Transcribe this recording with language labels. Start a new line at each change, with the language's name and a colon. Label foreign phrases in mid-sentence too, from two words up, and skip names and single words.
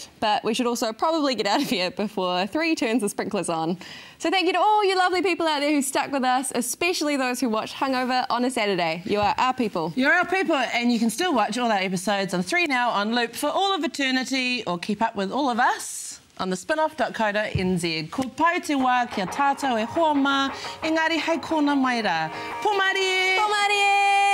English: But we should also probably get out of here before 3 turns the sprinklers on. So thank you to all you lovely people out there who stuck with us, especially those who watched Hungover on a Saturday. You are our people. You're our people, and you can still watch all our episodes on 3 Now on loop for all of eternity, or keep up with all of us on the spinoff.co.nz.
Māori: Ko pai te wā kia tātou e hoa mā, engari hei kōna mai rā. Pomarie! Pomarie!